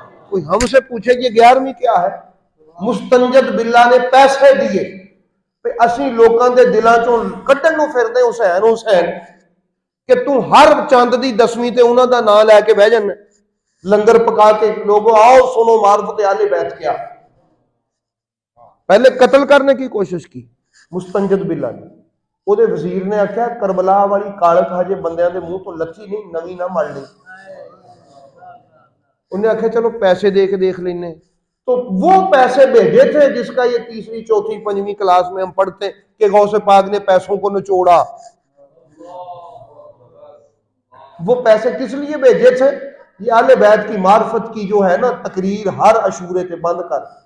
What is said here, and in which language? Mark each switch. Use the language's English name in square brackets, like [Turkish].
[Urdu] کوئی ہم سے پوچھے یہ 11ویں کیا ہے؟ [Punjabi] مستنجد باللہ نے پیسے دیے پہ اسی لوکاں دے دلاں چوں کڈن نوں پھردے حسین حسین، کہ تو ہر چاند دی 10ویں تے انہاں دا نام لے کے بہ جانا، لنگر پکا کے [Urdu] لوگوں آؤ سنو معرفت اہل بیت کیا. پہلے قتل کرنے کی کوشش کی مستنجد باللہ نے. [Punjabi] وہ دے وزیر نے آخیا کربلا والی کالک ہجے بندیاں دے منہ تو لتھی نہیں، نویں نہ مل لیں. انہیں آخیا چلو پیسے دے کے دیکھ لینے. [Urdu] تو وہ پیسے بھیجے تھے جس کا یہ 3ری 4تھی 5ویں کلاس میں ہم پڑھتے کہ غوث پاک نے پیسوں کو نچوڑا. وہ پیسے کس لیے بھیجے تھے؟ یہ اہل بیت کی معرفت کی جو ہے نا تقریر [Punjabi] ہر عشورے تے بند کر.